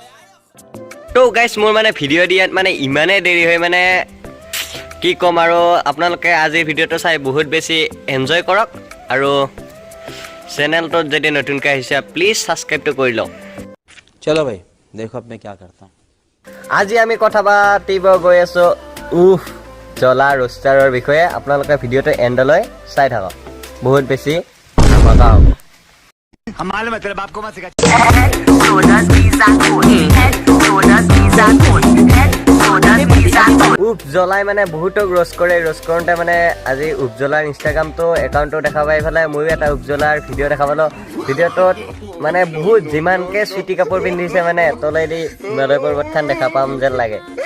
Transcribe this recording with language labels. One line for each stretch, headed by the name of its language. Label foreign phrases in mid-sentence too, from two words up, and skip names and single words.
Assamese: তো গাইজ মোৰ মানে ভিডিঅ' দিয়াত মানে ইমানেই দেৰি হয় মানে কি ক'ম আৰু আপোনালোকে আজিৰ ভিডিঅ'টো চাই বহুত বেছি এনজয় কৰক আৰু চেনেলটোত যদি নতুনকৈ আহিছে প্লিজ ছাবস্ক্ৰাইবটো কৰি লওক
Hindi: चलो भाई देखो अब मैं क्या करता हूं
Assamese: আজি আমি কথা পাতিব গৈ আছোঁ জ্বলা ৰোষ্টাৰৰ বিষয়ে আপোনালোকে ভিডিঅ'টো এণ্ডলৈ চাই থাকক বহুত বেছি মজা হ'ব জ্বলাই মানে বহুতক ৰোষ্ট কৰে ৰোষ্ট কৰোঁতে মানে আজি জ্বলাৰ ইনষ্টাগ্ৰামটো একাউণ্টটো দেখা পাই পেলাই ময়ো এটা জ্বলাৰ ভিডিঅ' দেখা পালোঁ ভিডিঅ'টোত মানে বহুত যিমানকৈ চুটি কাপোৰ পিন্ধিছে মানে তলেদি হিমালয় পৰ্বতখন দেখা পাম যেন লাগে